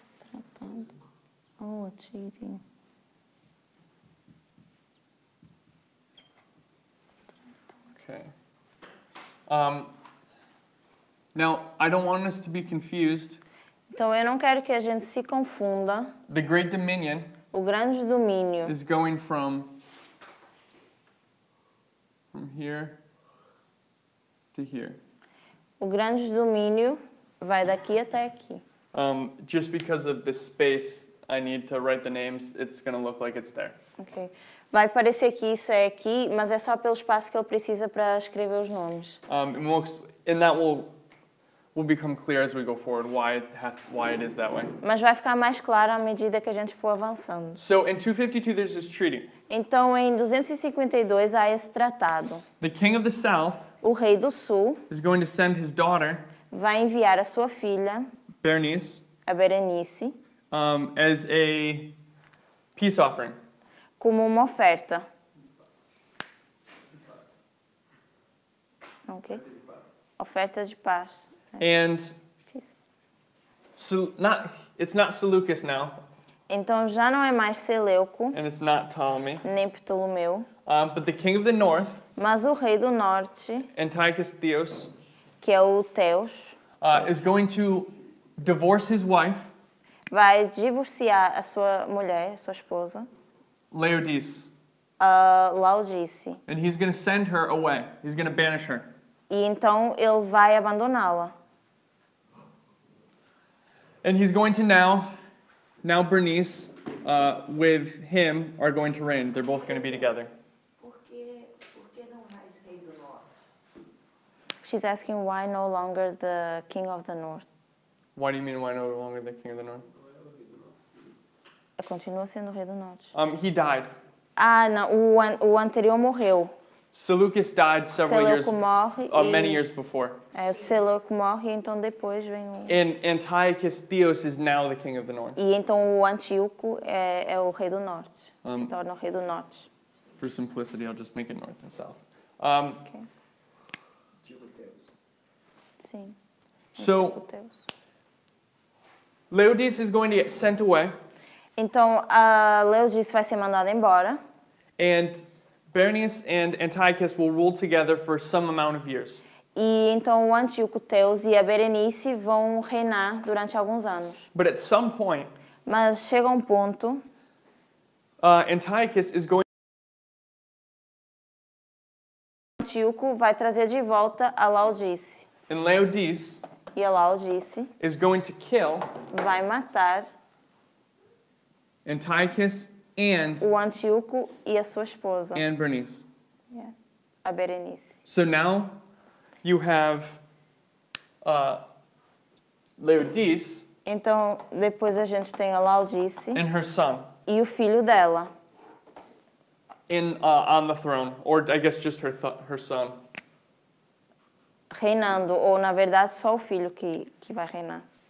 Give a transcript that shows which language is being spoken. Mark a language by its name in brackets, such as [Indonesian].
[Portuguese] Tratado. [English] Oh, a treaty. Okay. Now, I don't want us to be confused. [Portuguese] Então, eu não quero que a gente se confunda. [English] The Great Dominion [Portuguese] O grande domínio [English] is going from here to here. [Portuguese] O grande domínio vai daqui até aqui. [English] Just because of the space I need to write the names, it's going to look like it's there. Ok. [Portuguese] Vai parecer que isso é aqui, mas é só pelo espaço que ele precisa para escrever os nomes. [English] And that will become clear as we go forward why it is that way. [Portuguese] Mas vai ficar mais claro à medida que a gente for avançando. [English] So in 252 there's this treaty. [Portuguese] Então, em 252 há esse tratado. [English] The king of the south [Portuguese] O rei do sul [English] is going to send his daughter, [Portuguese] vai enviar a sua filha, [English] Bernice, [Portuguese] a Berenice, [English] as a peace offering. [Portuguese] como uma oferta. Ok? Oferta de paz. [English] And Peace. so it's not Seleucus now, [Portuguese] Então já não é mais Seleuco, [English] and it's not Ptolemy, [Portuguese] nem Ptolomeu, [English] but the king of the north, [Portuguese] mas o rei do norte, [English] Antiochus Theos, [Portuguese] que é o Teus, [English] is going to divorce his wife, [Portuguese] vai divorciar a sua mulher, a sua esposa, [English] Laodice, [Portuguese] a Laodice. [English] and he's going to send her away. He's going to banish her. [Portuguese] E então ele vai abandoná-la. [English] And he's going to now Bernice with him are going to reign. They're both going to be together. [Portuguese] Por que não mais rei do norte? [English] She's asking why no longer the king of the north. Why do you mean why no longer the king of the north? [Portuguese] Continua sendo o rei do norte. [English] He died. [Portuguese] Ah, não, o anterior morreu. [English] Seleucus died several years, [Portuguese] Seleuco morre [English] many [Portuguese] e [English] years before. [Portuguese] o Seleuco morre e então depois vem o... [English] And Antiochus Theos is now the king of the north. [Portuguese] E então o Antíoco é o rei do norte. Se torna o rei do norte. [English] For simplicity, I'll just make it north and south. Ok. [Portuguese] Sim. [English] So [Portuguese] Antíoco-Teus. [English] Laodice is going to get sent away, [Portuguese] Então a Laodice vai ser mandada embora. [English] and Bernice and Antiochus will rule together for some amount of years. [Portuguese] E então o Antíoco-Teus e a Berenice vão reinar durante alguns anos. [English] But at some point, [Portuguese] Mas chega um ponto [English] Antiochus is going [Portuguese] Antíoco vai trazer de volta a Laodice. [English] and Laodice [Portuguese] E a Laodice [English] is going to kill [Portuguese] vai matar [English] Antiochus and [Portuguese] o Antíoco e a sua esposa, [English] Bernice. [Portuguese] a Berenice. [English] So now you have Laodice [Portuguese] Então, depois a gente tem a Laodice [English] and her son [Portuguese] e o filho dela [English] on the throne, or I guess just her son. [Portuguese] reinando, ou na verdade só o filho que vai reinar.